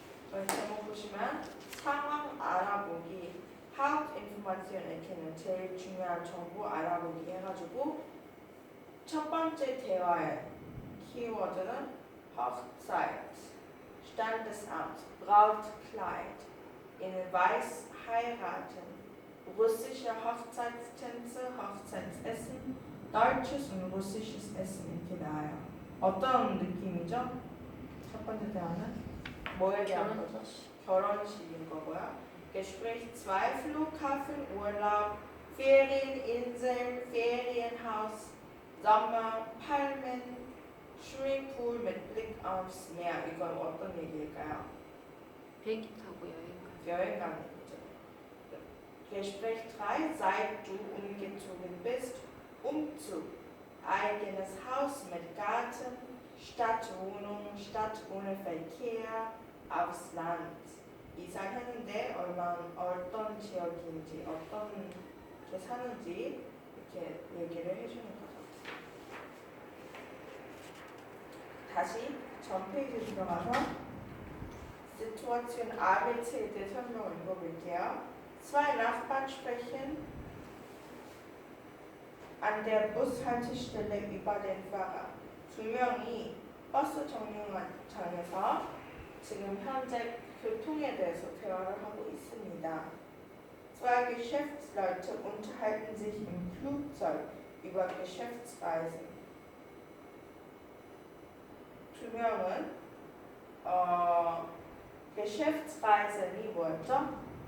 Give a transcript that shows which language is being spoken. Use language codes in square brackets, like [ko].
[ko] 저희 제목 보시면 상황 알아보기 [de] Hauptinformation erkennen [ko] 제일 중요한 정보 알아보기 해가지고 첫 번째 대화의 키워드는 [de] Hochzeit, Standesamt, Brautkleid, in Weiß heiraten, russische Hochzeitstänze, Hochzeitsessen, deutsches und russisches Essen [ko] 이렇게 나와요. 어떤 느낌이죠? 첫 번째 대화는 뭐에 대한 거죠? 결혼식인 거고요. [de] Gespräch 2, Flughafen, Urlaub, Ferieninsel, Ferienhaus, Sommer, Palmen, Swimmingpool mit Blick aufs Meer. [ko] 이건 어떤 얘기일까요? 비행기 타고 여행 가서 여행 가는 거죠. [de] Gespräch 3, seit du umgezogen bist, Umzug, eigenes Haus mit Garten, Stadtwohnung, Stadt ohne Verkehr, aufs Land. [ko] 이사했는데 어떤 지역인지 어떻게 사는지 이렇게 얘기를 해주는 거죠. 다시 전 페이지 들어가서 Situation ABC에 대해 설명을 읽어볼게요. [de] Zwei Nachbarn sprechen an der Bushaltestelle über den Fahrer. [ko] 두 명이 버스 정류장에서 지금 현재 교통에 대해서 대화를 하고 있습니다. [de] Zwei Geschäftsleute unterhalten sich im Flugzeug über Geschäftsreisen. [ko] 두 명은 Geschäftsreisen이 뭐였죠?